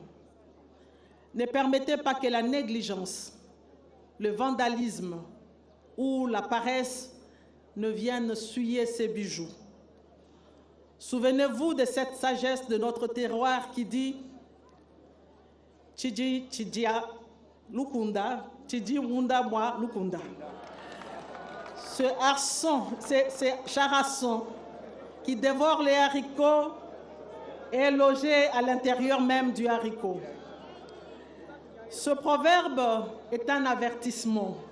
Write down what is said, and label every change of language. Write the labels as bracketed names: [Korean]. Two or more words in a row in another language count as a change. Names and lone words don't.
[French] Ne permettez pas que la négligence, le vandalisme ou la paresse ne viennent souiller ces bijoux. Souvenez-vous de cette sagesse de notre terroir qui dit « [Luba-Lulua] Chidi chidia lukunda, chidi munda moi lukunda ». [French] Ce charasson qui dévore les haricots est logé à l'intérieur même du haricot. Ce proverbe est un avertissement.